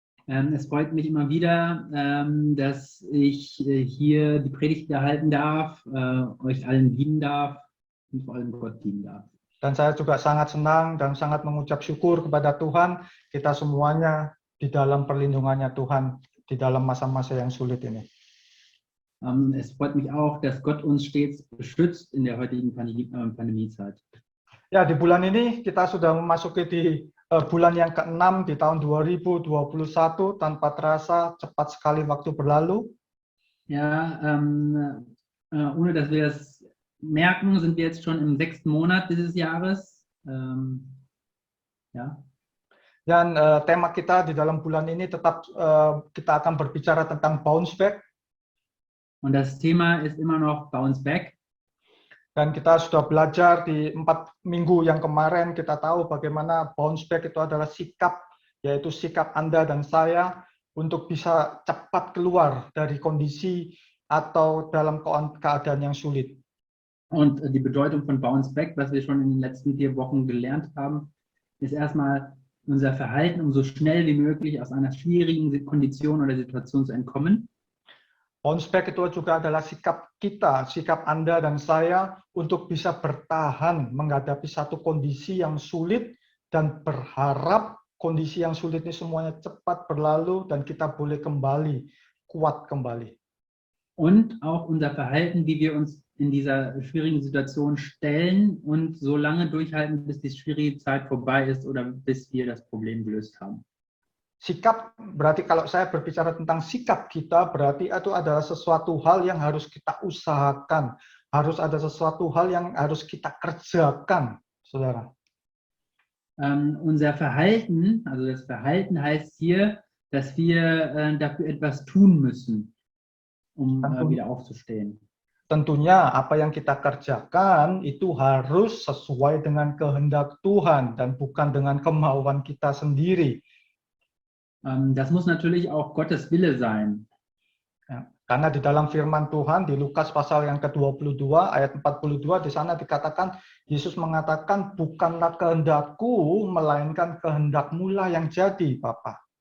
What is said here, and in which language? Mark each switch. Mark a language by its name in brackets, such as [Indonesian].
[German] Es freut mich immer wieder, dass ich hier die Predigt erhalten darf, euch allen dienen darf und vor allem Gott dienen darf. [Indonesian] Dan saya juga sangat senang dan sangat mengucap syukur kepada Tuhan, kita semuanya di dalam perlindungannya Tuhan, di dalam masa-masa yang sulit ini. [German] Es freut mich auch, dass Gott uns stets beschützt in der heutigen Pandemiezeit. [Indonesian] Ya, di bulan ini kita sudah memasuki di bulan yang ke-6 di tahun 2021, tanpa terasa cepat sekali waktu berlalu. [German] Ja, ohne dass wir es merken, sind wir jetzt schon im 6. Monat dieses Jahres. Ja. [Indonesian] Dan tema kita di dalam bulan ini tetap kita akan berbicara tentang bounce back. [German] Und das Thema ist immer noch Bounce Back. [Indonesian] Dan kita sudah belajar di 4 minggu yang kemarin, kita tahu bagaimana bounce back itu adalah sikap, yaitu sikap Anda dan saya untuk bisa cepat keluar dari kondisi atau dalam keadaan yang sulit. [German] Und die Bedeutung von Bounce Back, was wir schon in den letzten 4 Wochen gelernt haben, ist erstmal unser Verhalten, um so schnell wie möglich aus einer schwierigen Kondition oder Situation zu entkommen. [Indonesian] Bounce back itu juga adalah sikap kita, sikap Anda dan saya untuk bisa bertahan menghadapi satu kondisi yang sulit dan berharap kondisi yang sulit ini semuanya cepat berlalu dan kita boleh kembali, kuat kembali. [German] Und auch unser Verhalten, wie wir uns in dieser schwierigen Situation stellen und so lange durchhalten, bis die schwierige Zeit vorbei ist oder bis wir das Problem gelöst haben. [Indonesian] Sikap berarti kalau saya berbicara tentang sikap kita, berarti itu adalah sesuatu hal yang harus kita usahakan, harus ada sesuatu hal yang harus kita kerjakan, saudara. [German] Unser Verhalten, also das Verhalten heißt hier, dass wir dafür etwas tun müssen, um wieder aufzustehen. [Indonesian] Tentunya apa yang kita kerjakan itu harus sesuai dengan kehendak Tuhan dan bukan dengan kemauan kita sendiri. [German] Das muss natürlich auch Gottes Wille sein. [Indonesian] Ja. Karena di dalam firman Tuhan di Lukas pasal yang ke-22 ayat 42 di sana dikatakan Yesus mengatakan bukanlah kehendakku melainkan kehendakmu lah yang jadi Bapa.